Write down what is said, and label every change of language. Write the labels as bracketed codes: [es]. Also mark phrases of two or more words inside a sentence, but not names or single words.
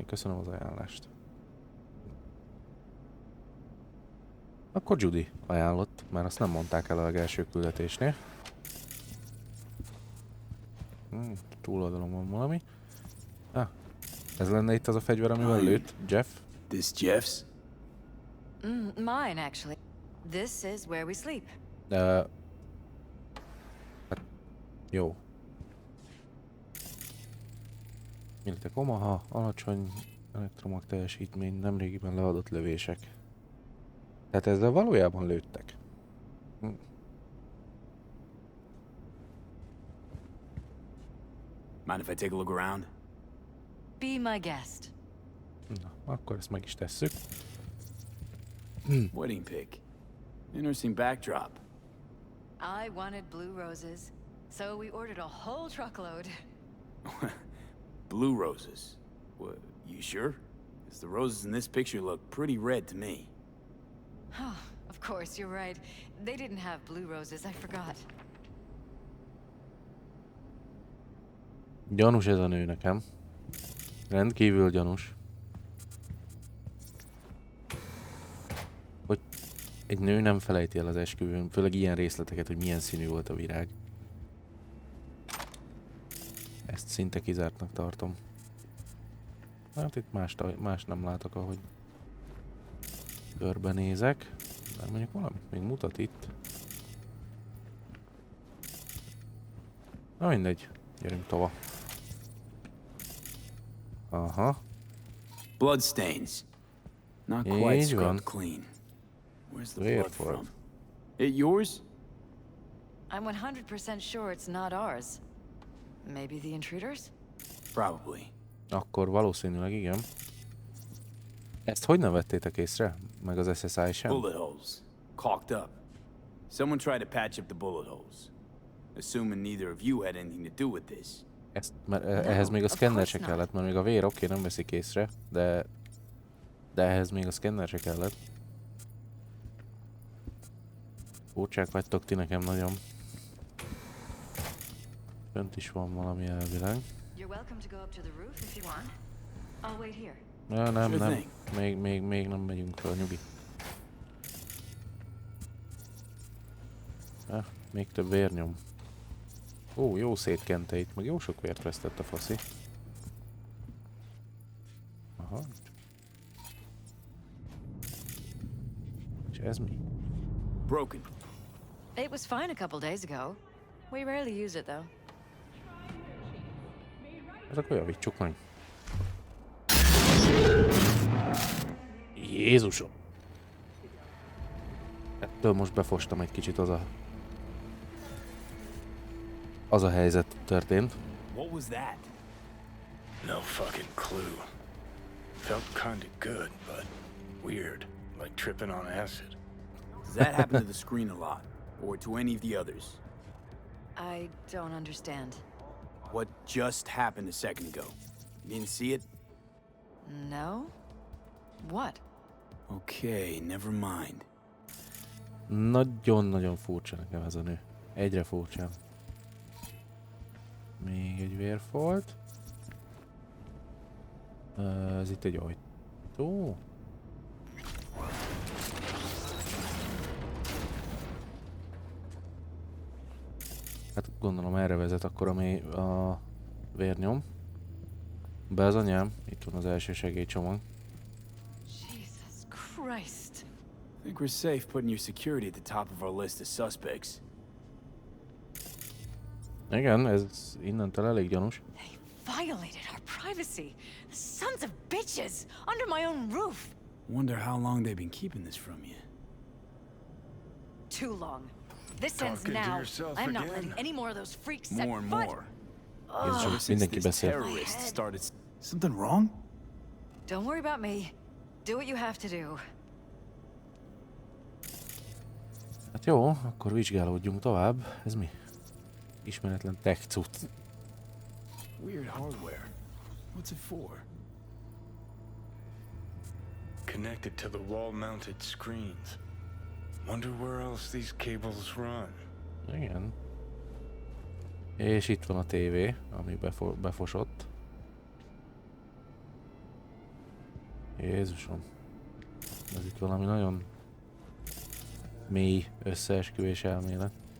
[hu] Köszönöm az ajánlást. Akkor Judy ajánlott, mert azt nem mondták el a legelső küldetésnél. Túloldalon van valami. Ez lenne itt az a fegyver, amivel lőtt Jeff. [en] This Jeff's? Mine, actually. This is where we sleep. [hu] Hát, jó. Életek Omaha, alacsony elektromag teljesítmény, nemrégiben leadott lövések. Tehát ezzel valójában lőttek. [en] Mind if I take a look around? Be my guest. [hu] Na, akkor ezt meg is tesszük. [en] Wedding pic. Interesting backdrop. I wanted blue roses, so we ordered a whole truckload. Blue roses. What, you sure? Because the roses in this picture look pretty red to me. Oh, of course, you're right. They didn't have blue roses, I forgot. [hu] Gyanús ez a nő nekem. Rendkívül gyanús. Hogy egy nő nem felejti el az esküvőn, főleg ilyen részleteket, hogy milyen színű volt a virág. Ezt szinte kizártnak tartom. Hát itt más nem látok, ahogy körbenézek. De mondjuk valamit még mutat itt. Na mindegy, gyerünk tova. Aha. [en] Bloodstains. Not quite [hu] Így [en] scrubbed [hu] van. [en] clean. Where's the Where blood for? from? It yours? I'm 100% sure it's not ours. Maybe the intruders? Probably. [hu] Akkor valószínűleg igen. Ezt hogy nem vettétek észre? Meg az SSI sem? [en] Bullet holes. Caulked up. Someone tried to patch up the bullet holes. Assuming neither of you had anything to do with this. [hu] Ezt, mert ehhez még a [en] of [hu] szkenner se [en] course not. [hu] kellett, mert még a vér oké, nem veszik észre, de ehhez még a szkenner se kellett. Furcsák vagytok ti nekem nagyon. Fönt is van valami elvileg. [en] You're welcome to go up to the roof if you want. I'll wait here. [hu] Ja, nem, [en] Sure [hu] nem. [en] thing. [hu] Még nem megyünk fel, nyugi. Még több vérnyom. Ó, jó szétkente itt, meg jó sok vért vesztett a faszi. Aha. És ez mi? [en] Broken. It was fine a couple days ago. We rarely use it, though. [hu] Hát akkor javítsuk meg. Jézusom! Ettől most befostam egy kicsit, az a helyzet történt. [en] What was that? No fucking clue. Felt kinda good, but weird, like tripping on acid. Does that happen to the screen a lot? Or to any of the others? I don't understand. What just happened a second ago? You didn't see it? No? What? Okay, never mind. [hu] Nagyon-nagyon furcsa nekem ez a nő. Egyre furcsább. Még egy vérfolt. Ez itt egy ajtó. Hát gondolom erre vezet akkor a vérnyom. Be az anyám, itt van az első segélycsomag. [en] Jesus Christ. I think we're safe putting your security at the top of our list of suspects. [hu] Igen, ez innentől elég gyanús. [en] They violated our privacy. The sons of bitches! Under my own roof! Wonder how long they've been keeping this from you. Too long. This ends Talking to now. yourself I'm not again? letting any more of those freaks set More and foot. more. [hu] Jézusom, [en] Ever since [hu] mindenki [en] this [hu] beszél. [en] terrorist started... Something wrong? Don't worry about me. Do what you have to do. [hu] Hát jó, akkor vizsgálódjunk tovább. Ez mi? Ismeretlen tech cucc. [en] Weird hardware. What's it for? Connected to the wall-mounted screens. Wonder where else these cables run. [hu] Igen. És itt van a tévé, ami befosott. Jézusom. Ez itt valami nagyon mély összeesküvés elmélet.